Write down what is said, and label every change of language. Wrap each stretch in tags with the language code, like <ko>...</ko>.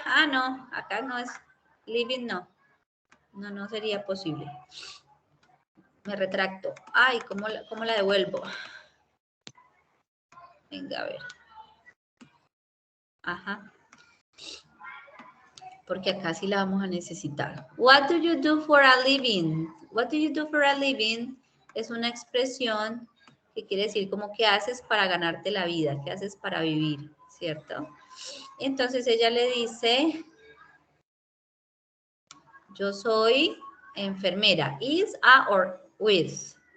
<es>Ah, no, acá no es living, no. No sería posible. Me retracto. Ay, ¿cómo la devuelvo? Venga, a ver. Ajá. Porque acá sí la vamos a necesitar.</es> <en>What do you do for a living? What do you do for a living?</en> <es>Es una expresión que quiere decir como qué haces para ganarte la vida, qué haces para vivir, ¿cierto? Entonces ella le dice, yo soy enfermera.</es> <en>Is, a, or with.</en>